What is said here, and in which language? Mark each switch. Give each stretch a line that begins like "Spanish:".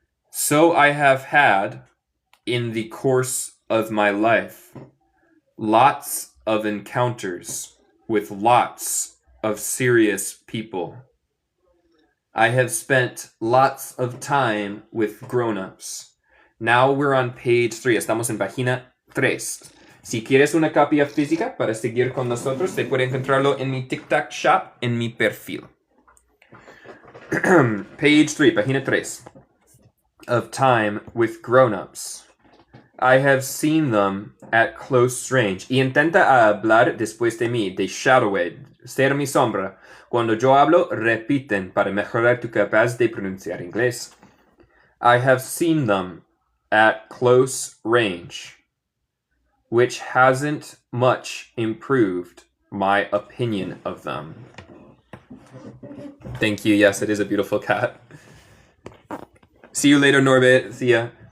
English: So I have had, in the course of my life, lots of encounters with lots of serious people. I have spent lots of time with grown-ups. Now we're on page 3.
Spanish: Estamos en página 3. Si quieres una copia física para seguir con nosotros, te puede encontrarlo en mi TikTok shop, en mi perfil.
English: Page 3,
Spanish: página 3.
English: Of time with grown-ups. I have seen them at close range.
Spanish: Y intenta hablar después de mí, de shadow, ser mi sombra. Cuando yo hablo, repiten para mejorar tu capaz de pronunciar inglés.
English: I have seen them at close range, which hasn't much improved my opinion of them. Thank you. Yes, it is a beautiful cat. See you later, Norbert. See ya.